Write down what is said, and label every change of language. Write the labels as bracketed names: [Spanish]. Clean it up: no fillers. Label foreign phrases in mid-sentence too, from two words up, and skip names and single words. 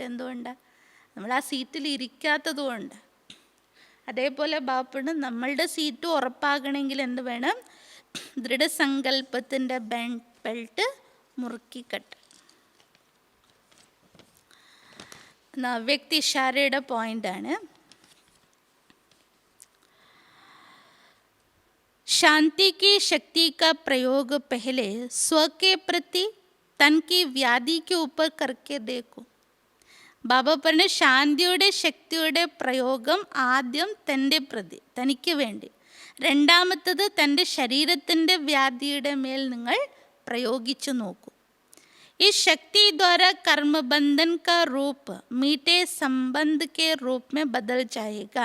[Malayalam] എന്തുകൊണ്ടാണ്? നമ്മൾ ആ സീറ്റിൽ ഇരിക്കാത്തത് കൊണ്ട്. അതേപോലെ ബാപ്പണ് നമ്മളുടെ സീറ്റ് ഉറപ്പാകണമെങ്കിൽ എന്ത് വേണം? ദൃഢസങ്കല്പത്തിൻ്റെ ബെൽറ്റ് മുറുക്കിക്കെട്ട്. വ്യക്തി ഇഷാരയുടെ പോയിൻ്റാണ്. [Hindi] शांति की शक्ति का प्रयोग पहले स्व के प्रति तन की व्याधि के ऊपर करके देखो. [Malayalam] ബാബ പറഞ്ഞ ശാന്തിയുടെ ശക്തിയുടെ പ്രയോഗം ആദ്യം തൻ്റെ പ്രതി, തനിക്ക് വേണ്ടി. രണ്ടാമത്തത് തൻ്റെ ശരീരത്തിൻ്റെ വ്യാധിയുടെ മേൽ നിങ്ങൾ പ്രയോഗിച്ചു നോക്കൂ. [Hindi] ई शक्ति द्वारा कर्मबंधन का रूप मीठे संबंध के रूप में बदल जाएगा.